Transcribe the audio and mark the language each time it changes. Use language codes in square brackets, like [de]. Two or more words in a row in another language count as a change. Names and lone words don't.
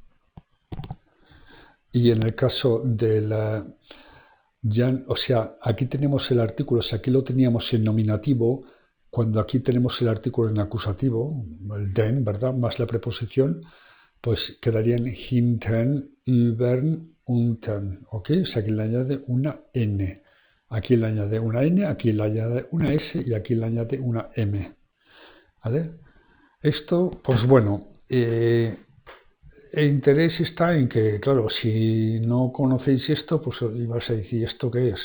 [es] Y en el caso del o sea, aquí tenemos el artículo, o sea, aquí lo teníamos en nominativo, cuando aquí tenemos el artículo en acusativo, el den, ¿verdad? Más la preposición, pues quedarían [de] hinten, übern, unten, [es] ¿ok? O sea, aquí le añade una N. Aquí le añade una N, aquí le añade una S y aquí le añade una M, ¿vale? Esto, pues bueno, el interés está en que, claro, si no conocéis esto, pues ibas a decir, ¿esto qué es?